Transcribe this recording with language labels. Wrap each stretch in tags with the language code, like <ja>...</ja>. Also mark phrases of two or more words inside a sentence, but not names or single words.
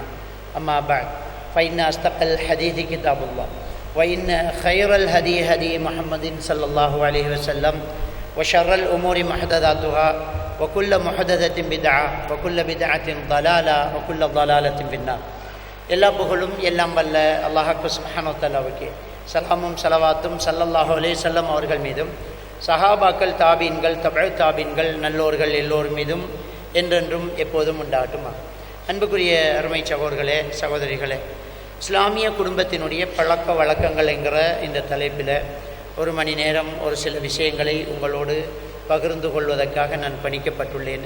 <ar>أما بعد فإن أصدق الحديث كتاب الله وإن خير الهدي هدي محمد صلى الله عليه وسلم وشر الأمور محدثاتها وكل محدثة بدعة وكل بدعة ضلالة وكل ضلالة في النار.</ar> <ta>எல்லா புகழும் எல்லாம் வல்ல அல்லாஹ்</ta> <ar>سبحانه وتعالى</ar> <ta>சலாமும் ஸலவாத்தும்</ta> <ar>صلى الله عليه وسلم</ar> <ta>அவர்கள் மீதும் சஹாபாக்கள் தாபீன்கள்</ta> <ar>تبع تابعين</ar> <ta>நல்லோர்கள் எல்லோர் மீதும் என்றென்றும் எப்போதும் உண்டாகட்டுமா. அன்புக்குரிய அருமை சகோதரர்களே சகோதரிகளே, இஸ்லாமிய குடும்பத்தினுடைய பழக்க வழக்கங்கள் என்கிற இந்த தலைப்பில் ஒரு மணி நேரம் ஒரு சில விஷயங்களை உங்களோடு பகிர்ந்து கொள்வதற்காக நான் பணிக்கப்பட்டுள்ளேன்.</ta>